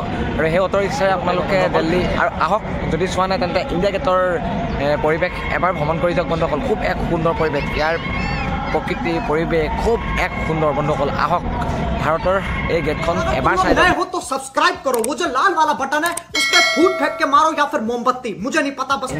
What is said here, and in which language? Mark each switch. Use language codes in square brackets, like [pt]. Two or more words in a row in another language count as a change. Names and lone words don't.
[as] আৰু সেই অটো ৰিক্সাৰে আপোনালোকে দিল্লী আৰু আহক। যদি চোৱা নাই তেন্তে ইণ্ডিয়া গেটৰ পৰিৱেশ এবাৰ ভ্ৰমণ কৰি যাওক বন্ধুসকল। খুব এক সুন্দৰ পৰিৱেশ, ইয়াৰ প্ৰকৃতি পৰিৱেশ খুব এক সুন্দৰ বন্ধুসকল। আহক, ভাৰতৰ এই গেটখন এবাৰ চাই যাওক। [hi] तो सब्सक्राइब करो, वो जो लाल वाला बटन है उस पर फूट फेंक के मारो या फिर मोमबत्ती, मुझे नहीं पता। बस